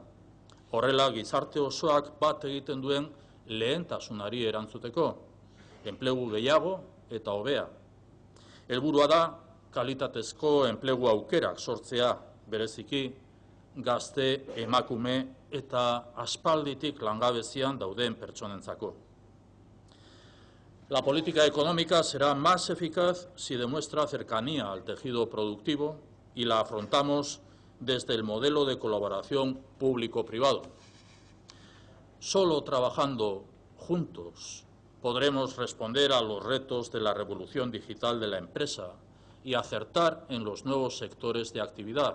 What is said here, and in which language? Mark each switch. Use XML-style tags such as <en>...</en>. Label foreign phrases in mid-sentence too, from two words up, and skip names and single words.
<eu>Horrela gizarte osoak bat egiten duen lehentasunari erantzuteko, enplegu gehiago eta hobea. Helburua da kalitatezko enplegu aukerak sortzea, bereziki gazte, emakume eta aspalditik langabezian dauden pertsonentzako.</eu> <es>La política económica será más eficaz si demuestra cercanía al tejido productivo y la afrontamos desde el modelo de colaboración público-privado. Solo trabajando juntos podremos responder a los retos de la revolución digital de la empresa y acertar en los nuevos sectores de actividad.</es>